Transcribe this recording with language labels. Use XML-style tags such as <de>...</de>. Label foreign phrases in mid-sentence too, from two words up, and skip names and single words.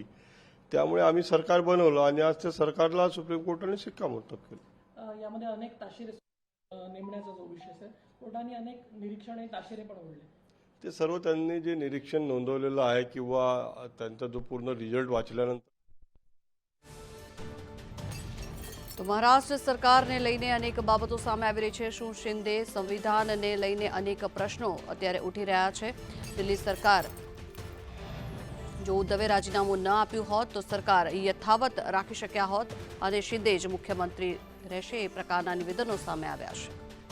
<mr>त्यामुळे आम्ही सरकार बनवलं आणि आज त्या सरकारला सुप्रीम कोर्टाने शिक्कामोर्तब केलं. यामध्ये अनेक ताशेरे नेमण्याचा जो विषय आहे कोर्टाने अनेक निरीक्षण आणि ताशेरे पण ओढले. ते सर्व त्यांनी जे निरीक्षण नोंदवलेलं आहे किंवा त्यांचा जो पूर्ण रिझल्ट वाचल्यानंतर</mr> <gu>તો મહારાષ્ટ્ર સરકારને લઈને અનેક બાબતો સામે આવી રહી છે. શું શિંદે સંવિધાનને લઈને અનેક પ્રશ્નો અત્યારે ઉઠી રહ્યા છે. દિલ્હી સરકાર જો ઉદ્ધવે રાજીનામું ન આપ્યું હોત તો સરકાર યથાવત રાખી શક્યા હોત અને શિંદે જ મુખ્યમંત્રી રહેશે એ પ્રકારના નિવેદનો સામે આવ્યા છે.</gu>